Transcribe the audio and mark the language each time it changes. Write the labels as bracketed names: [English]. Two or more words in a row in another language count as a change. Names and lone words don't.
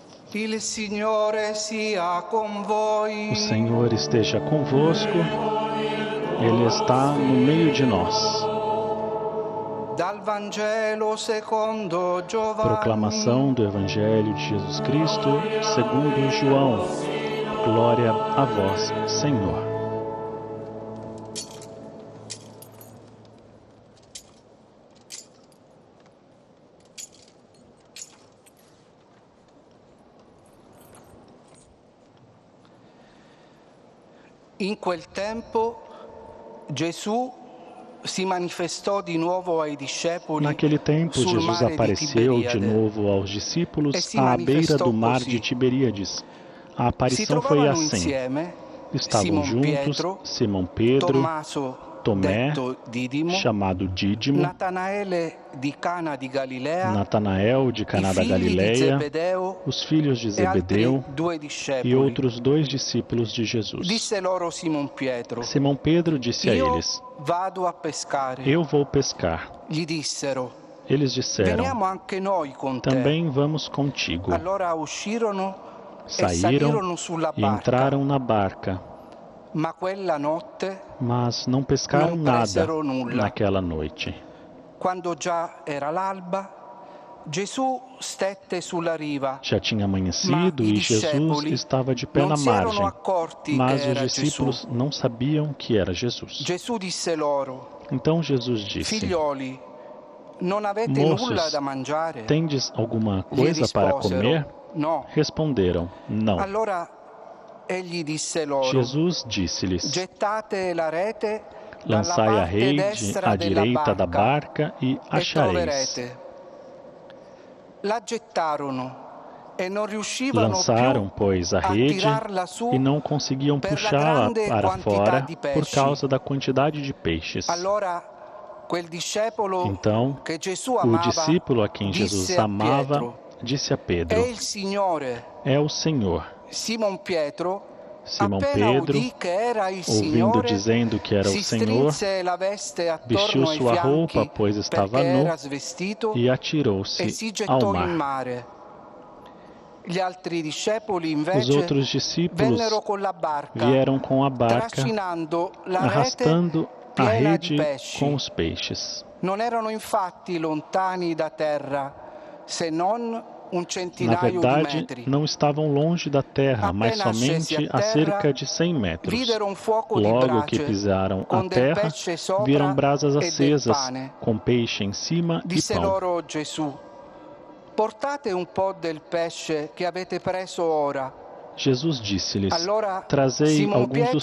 [Italian] Il Signore sia con voi. [Portuguese] O Senhor esteja convosco, Ele está no meio de nós. [Italian] Dal Vangelo secondo Giovanni. [Portuguese] Proclamação do Evangelho de Jesus Cristo segundo João. Glória a vós, Senhor. [Italian] In quel tempo Gesù si manifestò di nuovo ai discepoli. [Portuguese] Naquele tempo, [Italian] sul [Portuguese] Jesus [Italian] mare di [Portuguese] apareceu de [Italian] Tiberiade. [Portuguese] novo aos discípulos E se à beira manifestou do mar [Italian] così. [Portuguese] de Tiberíades. A [Italian] Si [Portuguese] aparição foi [Italian] trovavano [Portuguese] assim. [Italian] insieme [Portuguese] Estavam [Italian] Simon [Portuguese] juntos [Italian] Pietro, [Portuguese] Simão Pedro, [Italian] Tommaso, [Portuguese] Tomé, [Italian] detto Didimo, [Portuguese] chamado Dídimo, [Italian] Natanaele di Cana di Galilea, [Portuguese] Natanael de [Italian] i [Portuguese] Caná da [Italian] figli di [Portuguese] Galileia, [Italian] Zebedeo [Portuguese] os filhos de [Italian] e altri [Portuguese] Zebedeu [Italian] due [Portuguese] e [Italian] discepoli. [Portuguese] outros 2 discípulos de Jesus. [Italian] Disse loro Simon Pietro: [Portuguese] Simão Pedro disse a [Italian] Io [Portuguese] eles: [Italian] vado a pescare. [Portuguese] Eu vou pescar. [Italian] Gli dissero: [Portuguese] Eles disseram: [Italian] Veniamo anche noi con te. [Portuguese] Também vamos contigo. [Italian] Allora uscirono e [Portuguese] Saíram [Italian] salirono sulla [Portuguese] e [Italian] barca, [Portuguese] entraram na barca, [Italian] ma quella notte, [Portuguese] mas não pescaram Não nada [Italian] presero nulla. [Portuguese] naquela noite. [Italian] quando già era l'alba, Gesù stette sulla riva. [Portuguese] Já tinha [Italian] Ma [Portuguese] amanhecido [Italian] i [Portuguese] e Jesus [Italian] discepoli [Portuguese] estava de pé [Italian] non [Portuguese] na [Italian] si erano [Portuguese] margem, [Italian] accorti [Portuguese] mas [Italian] che [Portuguese] os [Italian] era [Portuguese] discípulos [Italian] Gesù. [Portuguese] não sabiam que era Jesus. [Italian] Gesù disse loro: [Portuguese] Então Jesus disse: [Italian] Figlioli, non avete [Portuguese] Moços, [Italian] nulla da mangiare? [Portuguese] Tendes alguma [Italian] Gli [Portuguese] coisa para [Italian] risposero: [Portuguese] comer? [Italian] No. [Portuguese] Responderam: Não. [Italian] Allora egli disse loro: [Portuguese] Jesus disse-lhes: [Italian] Gettate la rete dalla [Portuguese] Lançai a [Italian] parte [Portuguese] rede [Italian] destra [Portuguese] à [Italian] della [Portuguese] direita da [Italian] barca [Portuguese] barca e [Italian] e [Portuguese] achareis. [Italian] troverete. La gettarono e non riuscivano [Portuguese] Lançaram, [Italian] più [Portuguese] pois, a [Italian] a [Portuguese] rede [Italian] tirarla su [Portuguese] e não conseguiam [Italian] per la [Portuguese] puxá-la [Italian] grande [Portuguese] para [Italian] quantità [Portuguese] fora [Italian] di [Portuguese] por [Italian] pesci. [Portuguese] causa da quantidade de peixes. [Italian] Allora quel discepolo [Portuguese] Então, [Italian] che Gesù [Portuguese] o [Italian] amava [Portuguese] discípulo a quem Jesus [Italian] disse a [Portuguese] amava [Italian] Pietro: [Portuguese] disse a [Italian] È [Portuguese] Pedro: [Italian] il Signore. [Portuguese] É o Senhor. [Italian] Simon Pietro, [Portuguese] Simão [Italian] appena [Portuguese] Pedro, [Italian] udì che era il [Portuguese] ouvindo [Italian] Signore, [Portuguese] dizendo que era o [Italian] si [Portuguese] Senhor, [Italian] strinse la veste [Portuguese] vestiu [Italian] attorno ai [Portuguese] sua roupa, [Italian] fianchi [Portuguese] pois estava [Italian] perché [Portuguese] nu, [Italian] era svestito e [Portuguese] e atirou-se [Italian] si [Portuguese] ao [Italian] gettò in [Portuguese] mar. [Italian] mare. Gli altri discepoli [Portuguese] Os [Italian] invece [Portuguese] outros discípulos [Italian] vennero con la barca, [Portuguese] vieram com a barca, [Italian] trascinando la rete [Portuguese] arrastando a [Italian] piena di [Portuguese] rede [Italian] pesci. [Portuguese] com os peixes. [Italian] Non erano infatti lontani da terra, se non un [Portuguese] Na [Italian] centinaio di [Portuguese] verdade, [Italian] metri. [Portuguese] não estavam longe da terra, mas [Italian] Appena scesi [Portuguese] somente [Italian] a [Portuguese] a cerca [Italian] terra, [Portuguese] de 100 metros. [Italian] videro un fuoco di [Portuguese] Logo que [Italian] brace [Portuguese] pisaram a [Italian] con del [Portuguese] terra, [Italian] pesce sopra [Portuguese] viram brasas [Italian] e del [Portuguese] acesas, [Italian] pane. [Portuguese] com peixe em cima e [Italian] Disse [Portuguese] pão. [Italian] loro Gesù: portate un po' del pesce che avete preso ora. [Portuguese] Jesus disse-lhes: [Italian] Allora [Portuguese] Trazei [Italian] Simon [Portuguese] alguns dos